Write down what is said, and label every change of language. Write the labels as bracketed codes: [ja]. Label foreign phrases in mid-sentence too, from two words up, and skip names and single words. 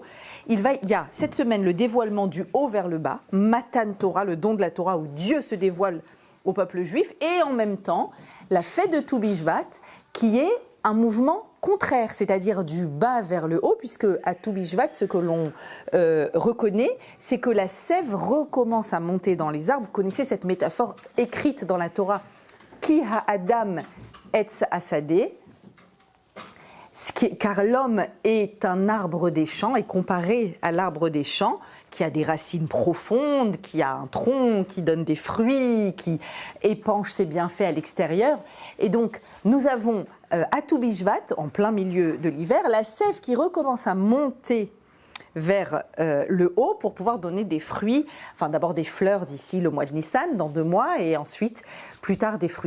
[fr] Il y a cette semaine le dévoilement du haut vers le bas, [he] מתן תורה, [fr] le don de la Torah, où Dieu se dévoile au peuple juif, et en même temps la fête de Tu Bishvat, qui est un mouvement contraire, c'est-à-dire du bas vers le haut, puisque à Tu Bishvat, ce que l'on reconnaît, c'est que la sève recommence à monter dans les arbres. Vous connaissez cette métaphore écrite dans la Torah, [he] כי האדם עץ השדה, [fr] car l'homme est un arbre des champs, et comparé à l'arbre des champs, qui a des racines profondes, qui a un tronc, qui donne des fruits, qui épanche ses bienfaits à l'extérieur. Et donc, nous avons à Tu Bishvat, en plein milieu de l'hiver, la sève qui recommence à monter vers le haut pour pouvoir donner des fruits, enfin d'abord des fleurs d'ici le mois de Nissan, dans 2 mois, et ensuite, plus tard, des fruits.